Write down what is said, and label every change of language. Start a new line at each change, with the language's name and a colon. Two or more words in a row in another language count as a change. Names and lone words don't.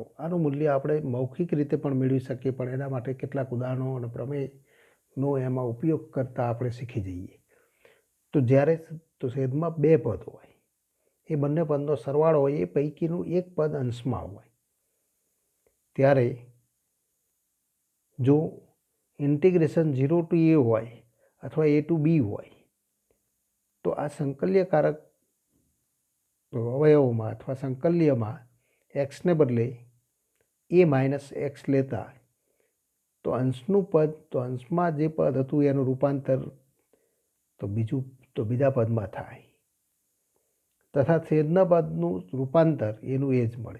Gujarati: આનું મૂલ્ય આપણે મૌખિક રીતે પણ મેળવી શકીએ, પણ એના માટે કેટલાક ઉદાહરણો અને પ્રમેયનો એમાં ઉપયોગ કરતાં આપણે શીખી જઈએ. તો જ્યારે છેદમાં બે પદ હોય, એ બંને પદનો સરવાળો હોય, એ પૈકીનું એક પદ અંશમાં હોય, ત્યારે જો ઇન્ટિગ્રેશન 0 to a હોય અથવા a to b હોય, તો આ સંકલ્યકારક અવયવોમાં અથવા સંકલ્યમાં એક્સને બદલે a
English: minus x
Gujarati: લેતા તો અંશનું પદ, તો અંશમાં જે પદ હતું એનું રૂપાંતર તો બીજા પદમાં થાય, તથા છેદના પદનું રૂપાંતર એનું એ જ મળે.